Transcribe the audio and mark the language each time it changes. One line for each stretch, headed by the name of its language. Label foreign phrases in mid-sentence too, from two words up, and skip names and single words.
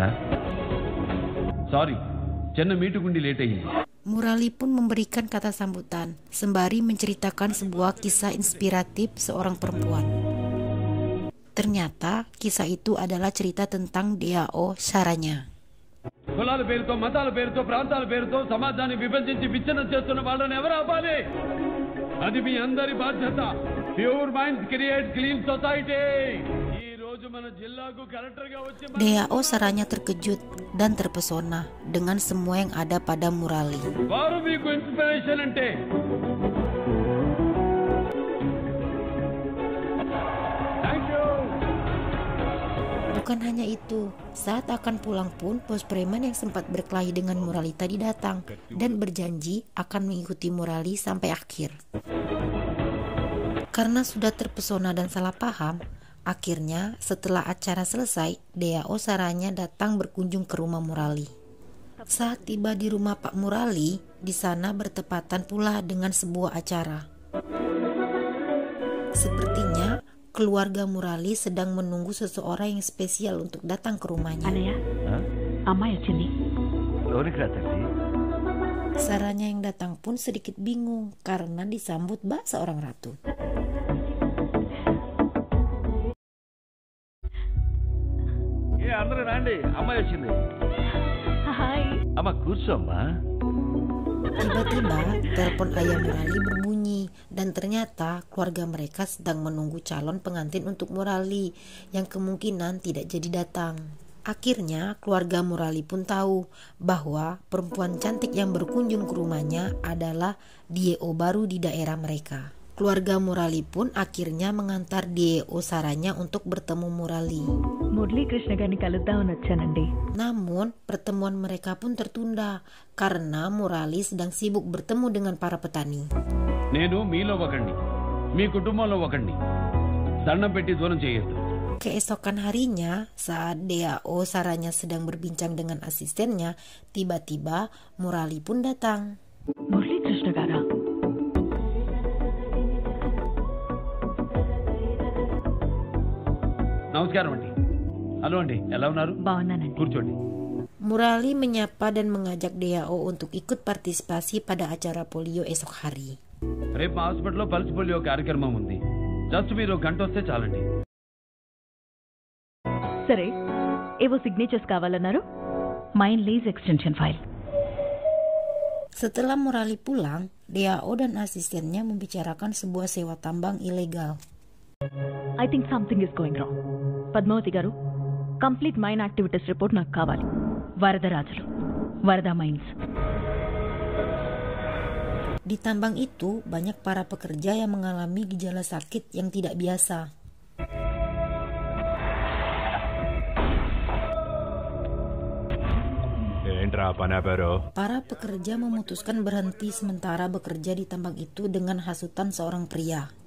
Telugu: సారీ, చిన్న మీటింగ్ ఉండి లేట్ అయ్యింది.
Indonesian: Murali pun memberikan kata sambutan sembari menceritakan sebuah kisah inspiratif seorang perempuan. Ternyata kisah itu adalah cerita tentang DAO Saranya.
Telugu: కులాల పేరుతో, మతాల పేరుతో, ప్రాంతాల పేరుతో సమాజాన్ని విభజించి విచ్ఛిన్నం చేస్తున్న వాళ్ళని ఎవరు ఆపాలి? అది మీ అందరి బాధ్యత.
English: Pure minds create clean society.
Telugu: ఈ రోజు మన జిల్లాకు కలెక్టర్ గా వచ్చి
Indonesian: DAO Saranya terkejut dan terpesona dengan semua yang ada pada Murali.
Telugu: వారు మీకు ఇన్స్పిరేషన్ అంటే
Indonesian: Bukan hanya itu, saat akan pulang pun bos preman yang sempat berkelahi dengan Murali tadi datang dan berjanji akan mengikuti Murali sampai akhir. Karena sudah terpesona dan salah paham, akhirnya setelah acara selesai, DAO Saranya datang berkunjung ke rumah Murali. Saat tiba di rumah Pak Murali, di sana bertepatan pula dengan sebuah acara. Sepertinya keluarga Murali sedang menunggu seseorang yang spesial untuk datang ke rumahnya. Anaya,
Telugu: అమ్మాయి వచ్చింది.
Indonesian: Saranya yang datang pun sedikit bingung karena disambut bak seorang ratu.
Telugu: అందరూ రండి, అమ్మాయి వచ్చింది. హాయ్. అమ్మ కూర్చోమ్మా.
Indonesian: Tiba-tiba telepon ayah Murali berbunyi dan ternyata keluarga mereka sedang menunggu calon pengantin untuk Murali yang kemungkinan tidak jadi datang. Akhirnya keluarga Murali pun tahu bahwa perempuan cantik yang berkunjung ke rumahnya adalah DAO baru di daerah mereka. Keluarga Murali pun akhirnya mengantar DAO Saranya untuk bertemu Murali.
Telugu: మురళీ కృష్ణ గారిని కలుద్దామని వచ్చానండి.
Indonesian: Namun pertemuan mereka pun tertunda karena Murali sedang sibuk bertemu dengan para petani.
Telugu: నేను మీలో ఒకడిని, మీ కుటుంబంలో ఒకడిని. దండం పెట్టి దూరం చేయొద్దు.
Indonesian: Keesokan harinya, saat DAO Saranya sedang berbincang dengan asistennya, tiba-tiba Murali pun datang.
Telugu: మురళీ కృష్ణ గారా? నమస్కారం అండి. హలో అండి, ఎలా ఉన్నారు? బాగున్నానండి. కూర్చోండి.
Indonesian: Murali menyapa dan mengajak DAO untuk ikut partisipasi pada acara polio esok hari.
Telugu: రేపు మా హాస్పిటల్లో పల్స్ పోలియో కార్యక్రమం ఉంది. జస్ట్ మీరు గంట వస్తే చాలండి. సరే, ఏవో సిగ్నేచర్స్ కావాలన్నారు.
English: Mine lease extension file.
Indonesian: Setelah Murali pulang, DAO dan asistennya membicarakan sebuah sewa tambang ilegal.
English: I think something is going wrong.
Telugu: పద్మావతి గారు,
English: complete mine activities report
Telugu: నాకు కావాలి. వరదరాజులు, వరద మైన్స్.
Indonesian: Di tambang itu banyak para pekerja yang mengalami gejala sakit yang tidak biasa. Para pekerja memutuskan berhenti sementara bekerja di tambang itu dengan hasutan seorang pria.